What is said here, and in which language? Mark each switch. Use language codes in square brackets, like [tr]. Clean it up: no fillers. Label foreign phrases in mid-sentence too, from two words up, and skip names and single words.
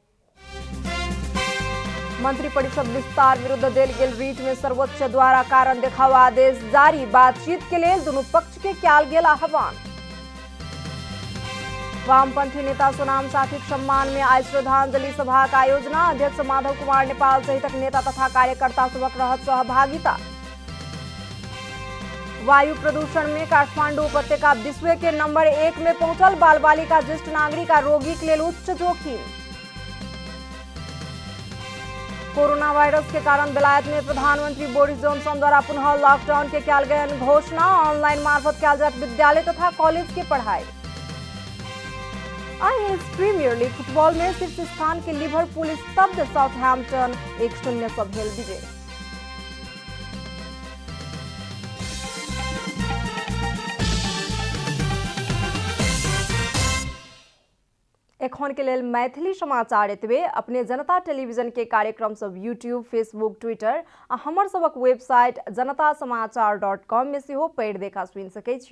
[mai] मंत्रिपरिषद विस्तार विरुद्ध देल गेल रीट में सर्वोच्च द्वारा कारण देखाव आदेश जारी। बातचीत के लेल दुनू पक्ष के कयल गेल आह्वान। वामपंथी नेता सोनाम साथीक सम्मान में आइ श्रद्धांजलि सभाक आयोजना। अध्यक्ष माधव कुमार नेपाल सहितक नेता तथा कार्यकर्ता सभक रहत सहभागिता। वायु प्रदूषण में काठमांडू उपत्यका विश्व के नंबर 1 में पहुंचल। बाल बालिका ज्येष्ठ नागरिक आ रोगी के लेल उच्च जोखिम। कोरोना वायरस के कारण बेलायत में प्रधानमंत्री बोरिस जॉनसन द्वारा पुनः लॉकडाउन के कयल गेल घोषणा। ऑनलाइन मार्फत कयल जायत विद्यालय तथा कॉलेज के पढ़ाई। इंग्लिश प्रीमियर लीग फुटबॉल में शीर्ष स्थान के लिवरपूल स्तब्ध। साउथहैम्पटन 1-0 सँ भेल विजय। एखन के लेल मैथिली समाचार एतबे। अपने जनता टेलीविजन के कार्यक्रम सब यूट्यूब, फेसबुक, ट्विटर आ हमर सबक वेबसाइट janatasamaachar.com में सेहो पढ़ि देखा सुनि सकै छी।